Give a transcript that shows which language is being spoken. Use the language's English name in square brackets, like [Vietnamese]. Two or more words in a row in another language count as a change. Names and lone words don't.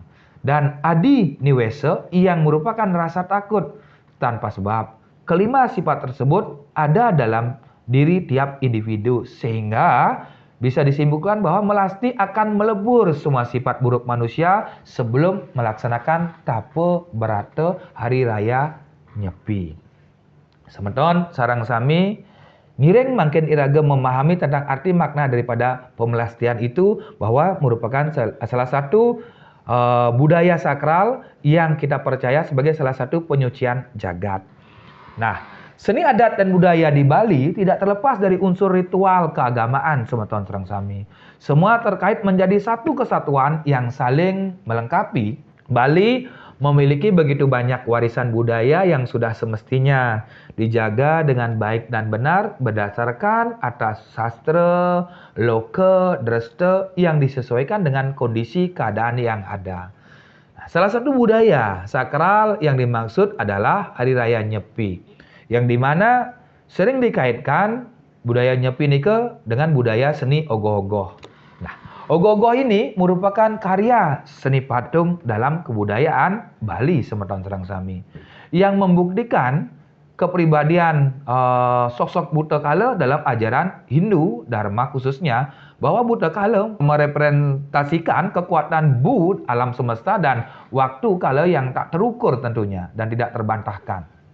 [Indonesian] Dan adi niwesa yang merupakan rasa takut tanpa sebab. Kelima sifat tersebut ada dalam diri tiap individu, sehingga bisa disimpulkan bahwa melasti akan melebur semua sifat buruk manusia sebelum melaksanakan tapa berata Hari Raya Nyepi. [Balinese] Semeton Sarang Sami ngiring makin iraga [Indonesian] memahami tentang arti makna daripada pemelastian itu, bahwa merupakan salah satu budaya sakral yang kita percaya sebagai salah satu penyucian jagat. Nah, seni adat dan budaya di Bali tidak terlepas dari unsur ritual keagamaan [Balinese] Semeton Serang Sami. [Indonesian] Semua terkait menjadi satu kesatuan yang saling melengkapi. Bali memiliki begitu banyak warisan budaya yang sudah semestinya dijaga dengan baik dan benar berdasarkan atas sastra, loka, dresta yang disesuaikan dengan kondisi keadaan yang ada. Salah satu budaya sakral yang dimaksud adalah Hari Raya Nyepi, yang dimana sering dikaitkan budaya Nyepi nika dengan budaya seni ogoh-ogoh. Nah, ogoh-ogoh ini merupakan karya seni patung dalam kebudayaan Bali [Balinese] Semeton Serang Sami [Indonesian] yang membuktikan kepribadian sosok Buta Kala dalam ajaran Hindu Dharma khususnya, bahwa Buta Kala merepresentasikan kekuatan Bud alam semesta dan waktu kala yang tak terukur tentunya dan tidak terbantahkan.